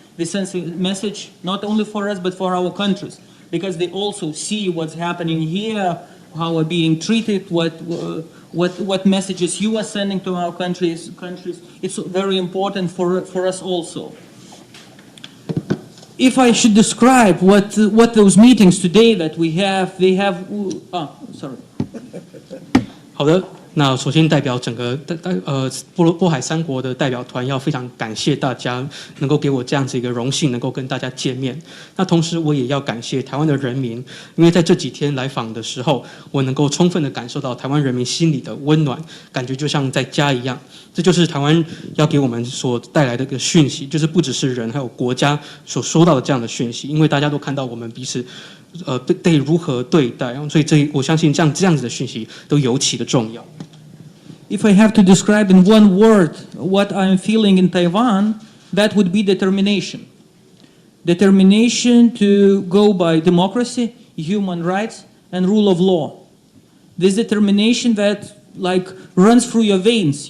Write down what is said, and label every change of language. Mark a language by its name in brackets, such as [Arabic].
[English] This sends a message not only for us but for our countries, because they also see what's happening here, how we're being treated, what messages you are sending to our countries. It's very important for us also. If I should describe what those meetings today that we have, they have. Sorry. [Chinese] 好的，那首先代表整个波海三国的代表团要非常感谢大家能够给我这样子一个荣幸，能够跟大家见面。那同时我也要感谢台湾的人民，因为在这几天来访的时候，我能够充分的感受到台湾人民心里的温暖，感觉就像在家一样。这就是台湾要给我们所带来的一个讯息，就是不只是人，还有国家所收到的这样的讯息，因为大家都看到我们彼此被如何对待，所以我相信这样子的讯息都尤其的重要。 [English] If I have to describe in one word what I'm feeling in Taiwan, that would be determination. Determination to go by democracy, human rights, and rule of law. This determination that runs through your veins.